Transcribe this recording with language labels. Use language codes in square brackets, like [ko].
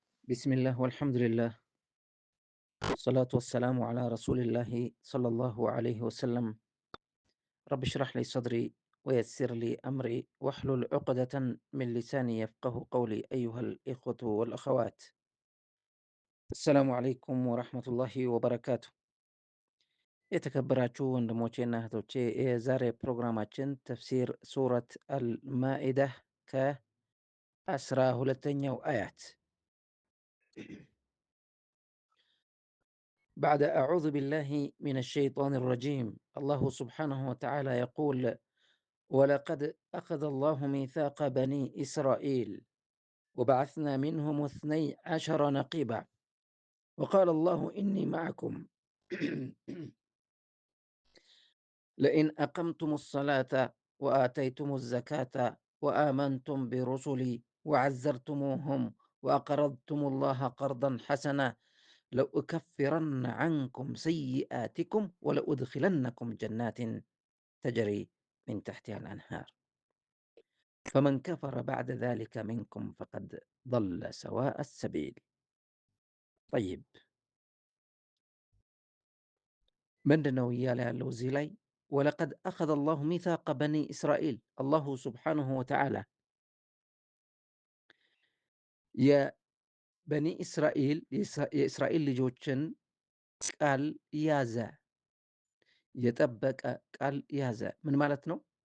[ar] بسم الله والحمد لله والصلاة والسلام على رسول الله صلى الله عليه وسلم. رب اشرح لي صدري ويسر لي أمري واحلل عقدة من لساني يفقه قولي. أيها الإخوة والأخوات، السلام عليكم ورحمة الله وبركاته. [am] የተከበራችሁ ወንድሞቼና እህቶቼ የዛሬ ፕሮግራማችን ተፍሲር ሱረት አልማኢዳ ከ12ኛው አያት [ar] بعد أعوذ بالله من الشيطان الرجيم. الله سبحانه وتعالى يقول: ولقد أخذ الله ميثاق بني إسرائيل وبعثنا منهم 12 نقيبا وقال الله إني معكم لئن أقمتم الصلاة وآتيتم الزكاة وآمنتم برسلي وعزرتموهم وأقرضتم الله قرضا حسنا لأكفرن عنكم سيئاتكم ولأدخلنكم جنات تجري من تحتها الأنهار فمن كفر بعد ذلك منكم فقد ضل سواء السبيل. طيب، [am] ምንድነው እያለ ያለው እዚህ ላይ? [ar] ወለቀድ አኸዘ አላሁ ሚታቀ በኒ እስራኤል። [am] አላሁ ስብሓንሁ ወተዓላ የበኒ እስራኤል የእስራኤል ልጆችን ቃል ያዘ፣ የጠበቀ ቃል ያዘ። ምን ማለት ነው?